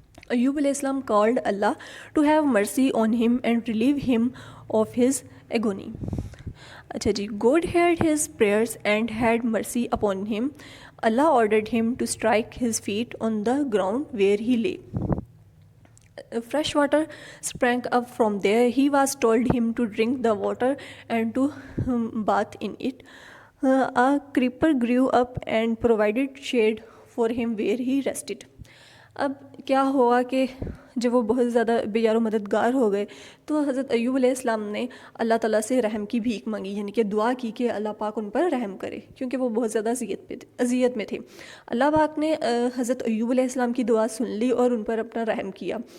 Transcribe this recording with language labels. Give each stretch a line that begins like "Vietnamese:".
English: Ayub علیہ السلام called Allah to have mercy on him and relieve him of his agony.
Urdu: اچھا جی،
English: God heard his prayers and had mercy upon him. Allah ordered him to strike his feet on the ground where he lay. Fresh water sprang up from there. He was told him to drink the water and to bath in it. A creeper grew up and provided shade for him where he rested.
Urdu: اب کیا ہوا کہ جب وہ بہت زیادہ بے یار و مددگار ہو گئے تو حضرت ایوب علیہ السلام نے اللہ تعالیٰ سے رحم کی بھیک مانگی، یعنی کہ دعا کی کہ اللہ پاک ان پر رحم کرے، کیونکہ وہ بہت زیادہ اذیت میں تھے. اللہ پاک نے حضرت ایوب علیہ السلام کی دعا سن لی اور ان پر اپنا رحم کیا.